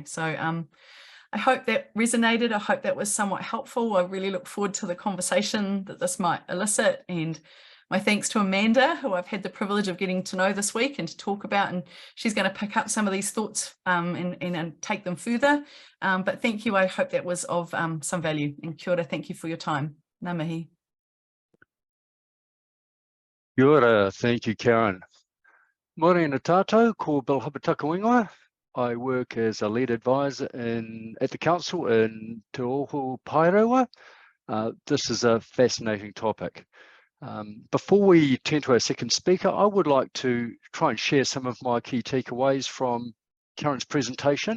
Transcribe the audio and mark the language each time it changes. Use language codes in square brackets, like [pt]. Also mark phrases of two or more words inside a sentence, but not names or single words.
[en] So I hope that resonated. I hope that was somewhat helpful. I really look forward to the conversation that this might elicit, and my thanks to Amanda, who I've had the privilege of getting to know this week and to talk about, and she's going to pick up some of these thoughts and take them further. But thank you. I hope that was of some value. [mi] And kia ora, [en] thank you for your time. [mi] Ngā mihi. Kia ora, [en] thank you, Karen. [mi] Morena tātou, ko Bill Hapataka. [en] I work as a lead advisor at the council in Te Oho Paerewa. This is a fascinating topic. Before we turn to our second speaker, I would like to try and share some of my key takeaways from Karen's presentation.